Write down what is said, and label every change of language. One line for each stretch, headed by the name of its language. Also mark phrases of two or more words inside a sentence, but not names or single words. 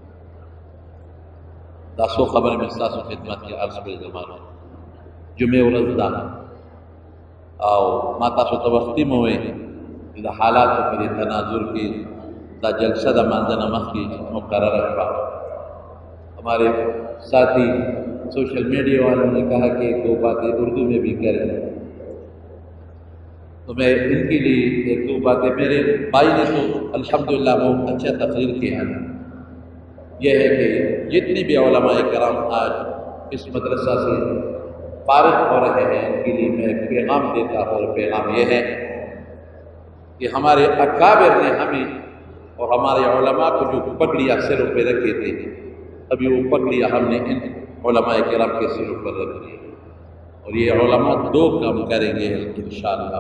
Pashto: تاسو خبره مې تاسو خدمت کې عرض کړې زمانه جمعه ورځ ده او ما تاسو ته وختي مو وې د حالات په تناظر کې دا جلسہ د مانځنه مخکې مقرره شوه.
Urdu: ہمارے ساتھی
English: social media
Urdu: والوں نے کہا کہ 2 باتیں اردو میں بھی کریں تو میں ان کے لیے 1-2 باتیں میرے بھائی نے تو الحمدللہ بہت اچھا تقریر کیا ہے. یہ ہے کہ جتنے بھی علمائے کرام آج اس مدرسہ سے فارغ ہو رہے ہیں ان کے لیے میں ایک پیغام دیتا ہوں اور پیغام یہ ہے کہ ہمارے اکابر نے ہمیں اور ہمارے علما کو جو پگڑیاں سروں پہ رکھے تھے ابھی وہ پگڑیاں ہم نے ان علما کرام کے سروں پر رکھ دی اور یہ علما 2 کام کریں گے
Arabic: إن شاء الله.